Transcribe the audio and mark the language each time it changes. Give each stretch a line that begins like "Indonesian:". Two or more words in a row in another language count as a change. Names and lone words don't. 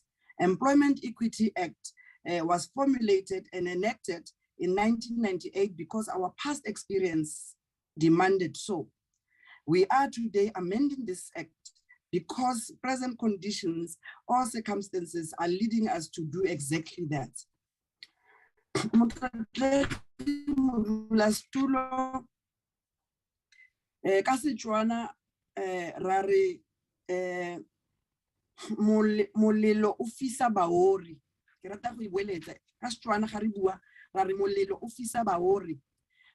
English: Employment Equity Act was formulated and enacted in 1998 because our past experience demanded so. We are today amending this act because present conditions or circumstances are leading us to do exactly that.
Tswana: Ka Setswana ra re molelo o fisa baori. Ke rata go iboeletsa ka Setswana ga re bua ra re molelo o fisa baori.